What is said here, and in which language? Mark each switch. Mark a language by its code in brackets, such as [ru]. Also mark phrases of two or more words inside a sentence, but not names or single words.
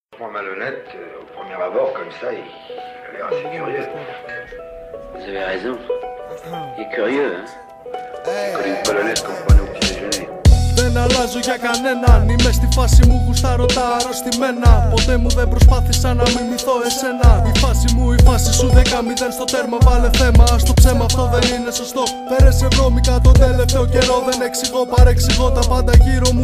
[fr] Malhonnête, au premier abord, comme ça, il a l'air assez curieux. Vous avez raison. Il est curieux, hein. Comme une polonaise qu'on prenait au petit déjeuner. [el] Δεν αλλάζω για κανέναν. Είμαι στη φάση μου, γουστάρω τα αρρωστημένα. Ποτέ μου δεν προσπάθησα να μιμηθώ εσένα. Η φάση μου, η φάση σου 10-0 στο τέρμα. Βάλε θέμα, στο ψέμα αυτό δεν είναι σωστό. Πέρασε βρώμικα τον τελευταίο καιρό. Δεν εξηγώ, παρεξηγώ τα πάντα γύρω μου.